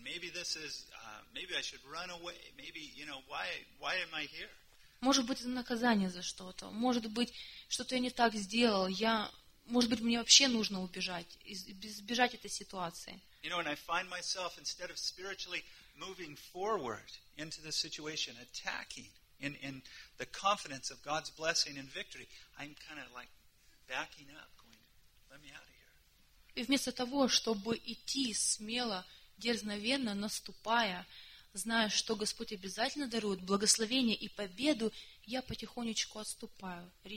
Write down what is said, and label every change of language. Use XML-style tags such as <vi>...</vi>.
<en>Maybe this is maybe I should run away. Maybe, you know, why am I here?</en> <ru>Может быть, это наказание за что-то. Может быть, что-то я не так сделал. Может быть, мне вообще нужно убежать, избежать этой ситуации.</ru> <en>You know, and I find myself instead of spiritually moving forward into the situation, attacking in the confidence of God's blessing and victory, I'm kind of like backing up, going, let me out of here.</en> <ru>И вместо того, чтобы идти смело, дерзновенно, наступая, зная, что Господь обязательно дарует благословение и победу, я потихонечку отступаю,</ru>